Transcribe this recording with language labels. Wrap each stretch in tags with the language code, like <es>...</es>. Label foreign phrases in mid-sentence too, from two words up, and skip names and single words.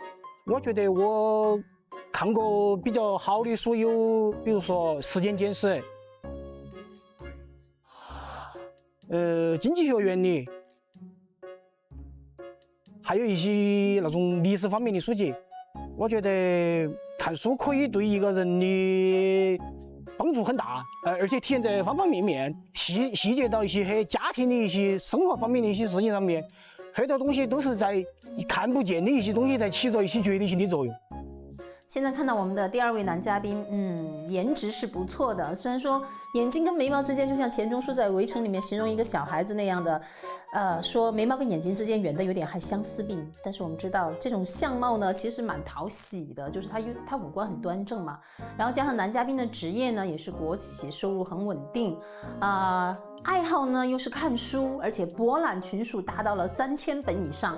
<zh>我覺得我看過比較好的書有，比如說《時間簡史》，經濟學原理，還有一些那種歷史方面的書籍。我覺得看書可以對一個人的幫助很大，而且體現在方方面面，細節到一些家庭的一些生活方面的一些事情上面，很多東西都是在看不見的一些東西在起着一些決定性的作用。現在看到我們的第二位男嘉賓，顏值是不錯的，雖然說眼睛跟眉毛之間就像錢鍾書在《圍城》裡面形容一個小孩子那樣的，說眉毛跟眼睛之間遠的有點還相思病，但是我們知道這種相貌呢其實蠻討喜的，就是他五官很端正嘛，然後加上男嘉賓的職業呢也是國企，收入很穩定，愛好呢又是看書，而且博覽群書達到了3000本以上。</zh>